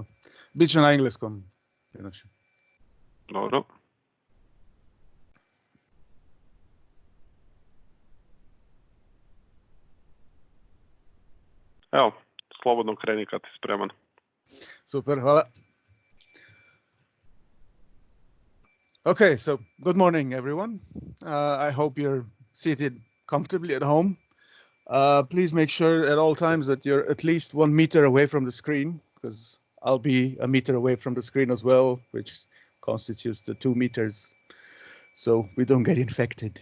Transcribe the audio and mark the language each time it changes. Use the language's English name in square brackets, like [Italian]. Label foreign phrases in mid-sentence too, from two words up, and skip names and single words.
[Serbian] Biće na engleskom, inače. Dobro. Evo, slobodno kreni kad si spreman. Super, hvala. [English] Okay, so good morning, everyone. I hope you're seated comfortably at home. Please make sure at all times that you're at least 1 meter away from the screen, because I'll be a meter away from the screen as well, which constitutes the 2 meters, so we don't get infected.